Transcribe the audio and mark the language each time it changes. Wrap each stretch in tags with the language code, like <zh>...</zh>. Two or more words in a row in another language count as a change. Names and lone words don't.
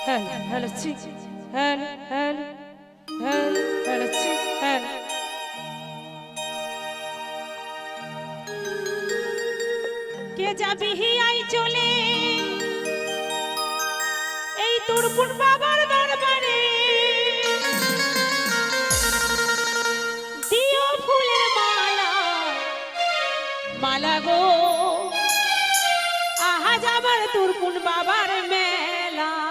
<en>hello, chick, hello, hello, hello, hello, chick, hello.</en> <bn>কে যাবি হিয়াই চলে এই তোরপুর বাবার দরবারে দিও ফুলের মালা মালা গো আজ আমার তোরপুর বাবার মেলা</bn>